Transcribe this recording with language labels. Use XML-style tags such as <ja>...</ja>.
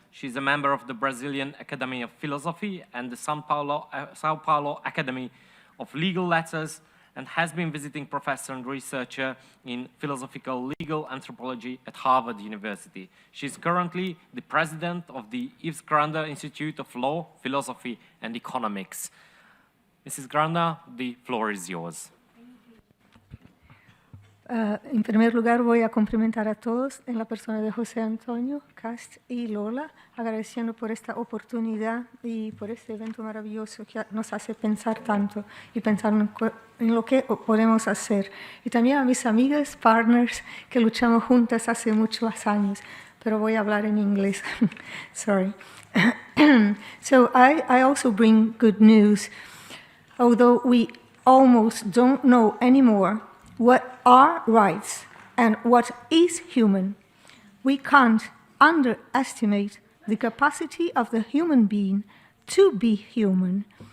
<en>She's a member of the Brazilian Academy of Philosophy and the Sao Paulo Academy of Legal Letters, and has been visiting professor and researcher in philosophical legal anthropology at Harvard University. She's currently the president of the Yves Granda Institute of Law, Philosophy and Economics. Mrs. Granda, the floor is yours.</en> <es>En primer lugar, voy a cumplimentar a todos en la persona de José Antonio, Cast y Lola, agradeciendo por esta oportunidad y por este evento maravilloso que nos hace pensar tanto y pensar en lo que podemos hacer. Y también a mis amigas, partners, que luchamos juntas hace muchos años, pero voy a hablar en inglés.</es> <en>Sorry. So I also bring good news. Although we almost don't know anymore what are rights and what is human, we can't underestimate the capacity of the human being to be human.</en>